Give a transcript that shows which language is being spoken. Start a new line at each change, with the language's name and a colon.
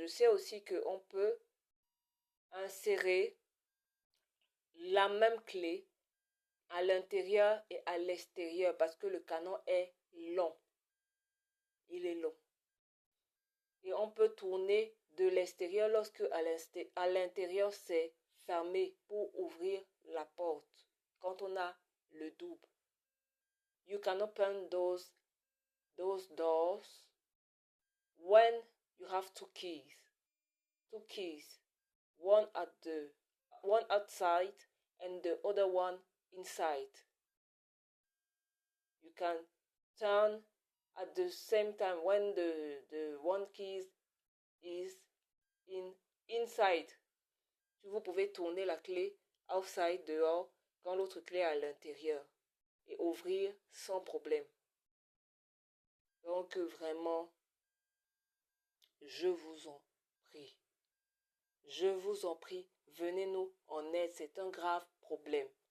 French: Je sais aussi qu'on peut insérer la même clé à l'intérieur et à l'extérieur parce que le canon est long. Il est long. Et on peut tourner de l'extérieur lorsque à l'intérieur c'est fermé pour ouvrir la porte. Quand on a le double.
English: You can open those doors when you have two keys. Two keys. One outside and the other one inside. You can turn at the same time when the one key is inside.
French: Vous pouvez tourner la clé outside, dehors, quand l'autre clé est à l'intérieur et ouvrir sans problème. Donc vraiment, je vous en prie. Je vous en prie, venez-nous en aide, c'est un grave problème.